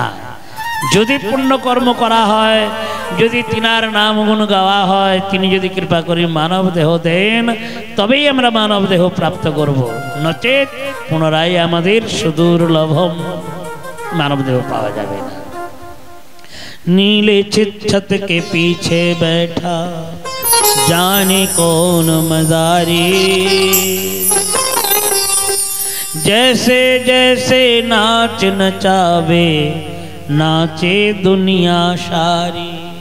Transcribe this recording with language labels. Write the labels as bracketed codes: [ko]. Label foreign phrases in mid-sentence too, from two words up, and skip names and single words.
[bn] যদি পুণ্য কর্ম করা হয়, যদি তিনার নাম গুণ গাওয়া হয়, তিনি যদি কৃপা করে মানব দেহ দেন তবেই আমরা মানব দেহ প্রাপ্ত করব, নচেত পুনরায় আমাদের সুদুর্লভম মানব দেহ পাওয়া যাবে না। [hi] नीले छत के पीछे बैठा जाने कौन मदारी, जैसे जैसे नाच नचावे नाचे दुनिया सारी।